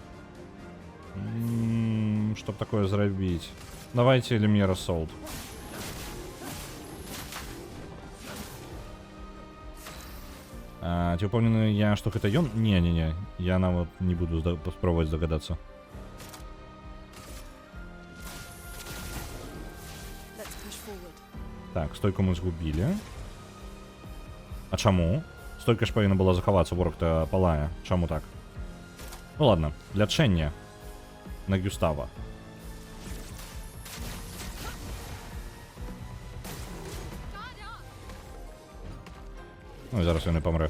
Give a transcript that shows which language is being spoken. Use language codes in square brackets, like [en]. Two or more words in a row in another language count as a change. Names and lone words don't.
[be] Чтоб такое зрабіць. Давайте Люмьера Солд. Ці упэўнены я, што гэта ён? Не-не-не. Я нават не буду спробаваць здагадацца. [en] Let's push forward. [be] Так, стойку мы згубілі. А чаму? Стойка ж павінна была захавацца, вораг-то палае. Чаму так? [ru] Ну ладно, [be] лячэнне на Гюстава. Ну і зараз ён і памрэ.